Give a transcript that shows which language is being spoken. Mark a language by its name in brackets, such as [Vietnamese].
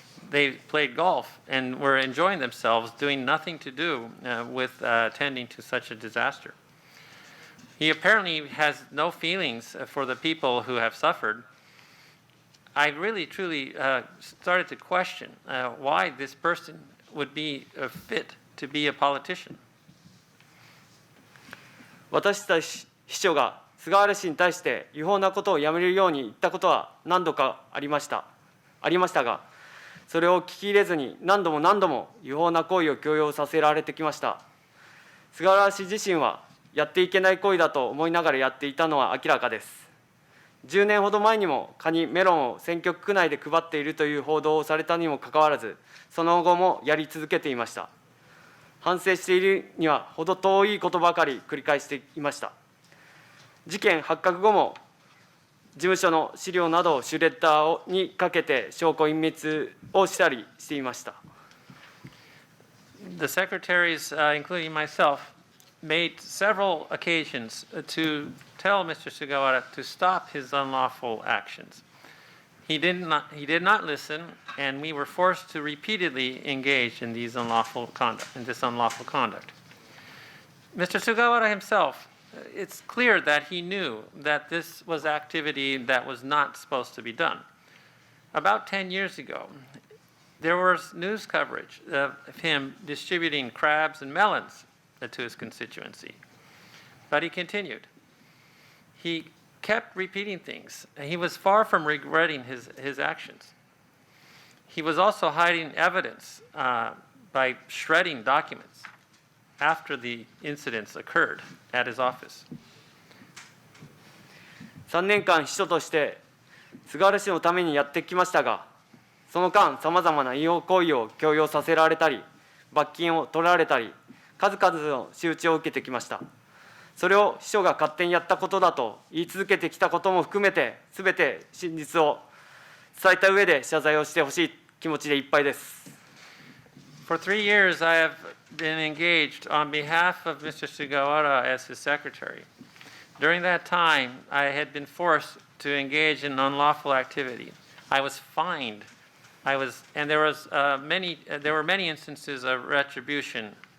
[English] They played golf and were enjoying themselves, doing nothing to do with attending to such a disaster. He apparently has no feelings for the people who have suffered. I really, truly started to question why this person would be fit to be a politician. [Japanese] 私たち秘書が菅原氏に対して違法なことをやめるように言ったことは何度かありましたが、それを聞き入れずに何度も違法な行為を強要させられてきました。菅原氏自身はやっていけない行為だと思いながらやっていたのは明らかです。 10年ほど前にもカニ、メロンを選挙区内で配っているという報道をされたにもかかわらず、その後もやり続けていました。反省しているには程遠いことばかり繰り返していました。事件発覚後も事務所の資料などをシュレッダーにかけて証拠隠滅をしたりしていました。 [English] The secretaries, including myself, made several occasions to tell Mr. Sugawara to stop his unlawful actions. He did not listen, and we were forced to repeatedly engage in this unlawful conduct. Mr. Sugawara himself, it's clear that he knew that this was activity that was not supposed to be done. About 10 years ago, there was news coverage of him distributing crabs and melons to his constituency. But he continued. He kept repeating things. He was far from regretting his actions. He was also hiding evidence by shredding documents after the incidents occurred at his office. [Japanese] 3年間秘書として菅原氏のためにやってきましたが、その間さまざまな違法行為を強要させられたり、罰金を取られたり、数々の仕打ちを受けてきました。それを秘書が勝手にやったことだと言い続けてきたことも含めて、すべて真実を伝えた上で謝罪をしてほしい気持ちでいっぱいです。 [English] For 3 years, I have been engaged on behalf of Mr. Sugawara as his secretary. During that time, I had been forced to engage in unlawful activity. I was fined. And there were many instances of retribution.